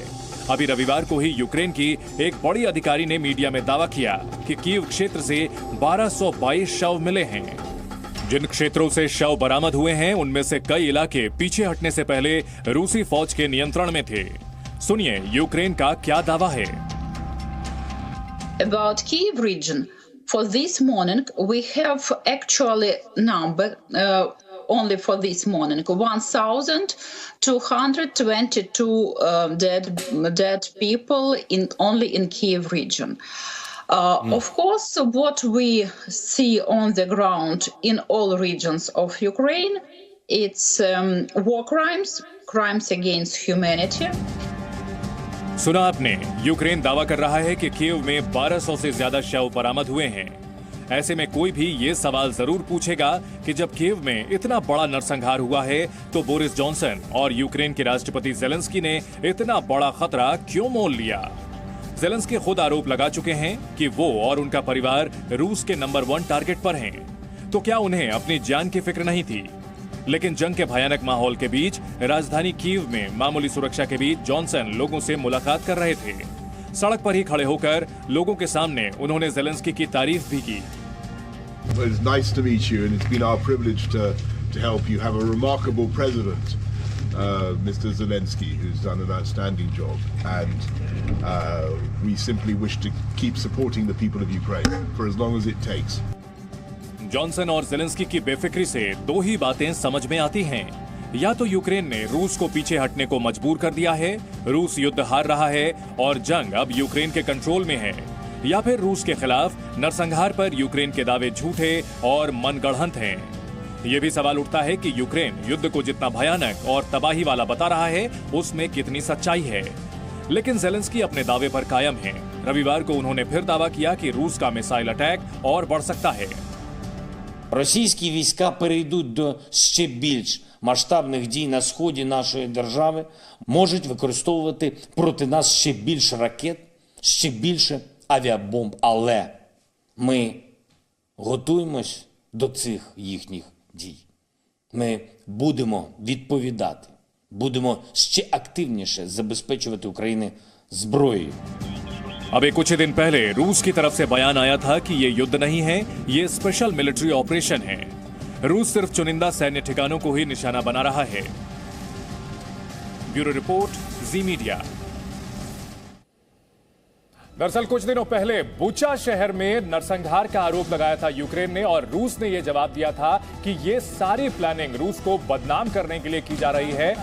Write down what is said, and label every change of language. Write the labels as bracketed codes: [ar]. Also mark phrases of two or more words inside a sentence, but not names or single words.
[hi] अभी रविवार को ही यूक्रेन की एक बड़ी अधिकारी ने मीडिया में दावा किया कि कीव क्षेत्र से 1222 शव मिले हैं। जिन क्षेत्रों से शव बरामद हुए हैं, उनमें से कई इलाके पीछे हटने से पहले रूसी फौज के नियंत्रण में थे। सुनिए यूक्रेन का क्या दावा है। [en] About Kyiv region, for this morning we have actually number only for this morning 1,222 dead people only in Kyiv region. Of course, what we see on the ground in all regions of Ukraine, it's war crimes, crimes against humanity. [hi] सुना आपने, यूक्रेन दावा कर रहा है कि कीव में 1200 से ज्यादा शव बरामद हुए हैं। ऐसे में कोई भी ये सवाल जरूर पूछेगा कि जब कीव में इतना बड़ा नरसंहार हुआ है, तो बोरिस जॉनसन और यूक्रेन के राष्ट्रपति जेलेंस्की ने इतना बड़ा खतरा क्यों मोल लिया। जेलेंस्की खुद आरोप लगा चुके हैं कि वो और उनका परिवार रूस के [en] number 1 target [hi] पर हैं। तो क्या उन्हें अपनी जान की फिक्र नहीं थी? लेकिन जंग के भयानक माहौल के बीच राजधानी कीव में मामूली सुरक्षा के बीच जॉनसन लोगों से मुलाकात कर रहे थे। सड़क पर ही खड़े होकर लोगों के सामने उन्होंने जेलेंस्की की तारीफ भी की। [en] It's nice to meet you, and it's been our privilege to help you have a remarkable president, Mr. Zelensky, who's done an outstanding job, and we simply wish to keep supporting the people of Ukraine for as long as it takes. [hi] जॉनसन और जेलेंस्की की बेफिक्री से दो ही बातें समझ में आती हैं। या तो यूक्रेन ने रूस को पीछे हटने को मजबूर कर दिया है, रूस युद्ध हार रहा है और जंग अब यूक्रेन के कंट्रोल में है, या फिर रूस के खिलाफ नरसंहार पर यूक्रेन के दावे झूठे और मनगढ़ंत हैं। ये भी सवाल उठता है कि यूक्रेन युद्ध को जितना भयानक और तबाही वाला बता रहा है, उसमें कितनी सच्चाई है। लेकिन जेलेंस्की अपने दावे पर कायम हैं। रविवार को उन्होंने फिर दावा किया कि रूस का [en] missile attack [hi] और बढ़ सकता है। [uk] Російські війська перейдуть до ще більш масштабних дій на сході нашої держави, можуть використовувати проти нас ще більше ракет, ще більше авіабомб. Але ми готуємось до цих їхніх дій. Ми будемо відповідати, будемо ще активніше забезпечувати Україну зброєю. [hi] अभी कुछ ही दिन पहले रूस की तरफ से बयान आया था कि ये युद्ध नहीं है, ये [en] special military operation [hi] है। रूस सिर्फ चुनिंदा सैन्य ठिकानों को ही निशाना बना रहा है। [en] bureau report, [hi] जी मीडिया। दरअसल कुछ दिनों पहले बुचा शहर में नरसंहार का आरोप लगाया था यूक्रेन ने, और रूस ने यह जवाब दिया था कि ये सारी प्लानिंग रूस को बदनाम करने के लिए की जा रही है।